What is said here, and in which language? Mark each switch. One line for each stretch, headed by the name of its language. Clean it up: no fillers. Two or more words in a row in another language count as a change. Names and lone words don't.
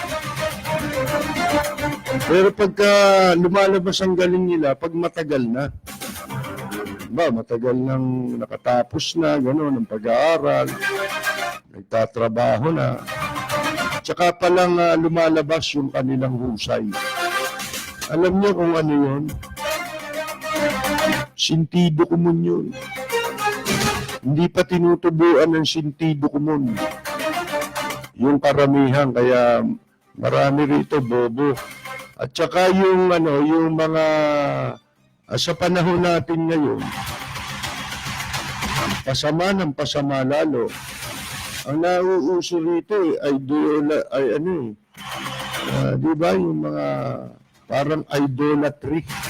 Filipino: Pero pagka lumalabas ang galing nila, pag matagal na, matagal nang nakatapos na, gano'n, ng pag-aaral, nagtatrabaho na, tsaka palang lumalabas yung kanilang husay. Alam niyo kung ano yun?
Spanish: Sentido común
Filipino: yun. Hindi pa tinutubuan ng
Spanish: sentido común.
Filipino: Yung karamihan, kaya marami rito bobo. At saka yung yung mga sa panahon natin ngayon, pasama ng pasama lalo. Ang nauuso rito di ba yung mga parang idolatry.